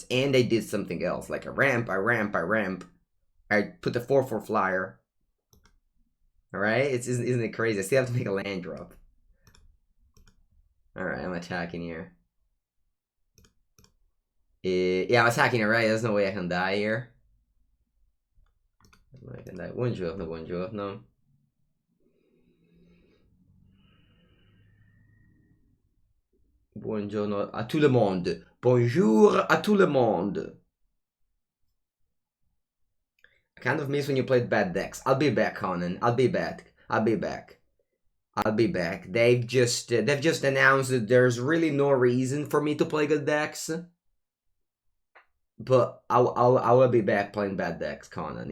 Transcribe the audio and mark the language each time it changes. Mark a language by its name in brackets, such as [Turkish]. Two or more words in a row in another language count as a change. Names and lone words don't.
[English] And I did something else, like a ramp, I put the 4/4 flyer. Alright, isn't it crazy? I still have to make a land drop. Alright, I'm attacking here. Yeah, I'm attacking it, right? There's no way I can die here. I can die. [Italian] Buongiorno, no. [French] Buongiorno à tout le monde. Bonjour à tout le monde. [English] I kind of miss when you played bad decks. I'll be back, Conan. I'll be back. They've just announced that there's really no reason for me to play good decks. But I will be back playing bad decks, Conan.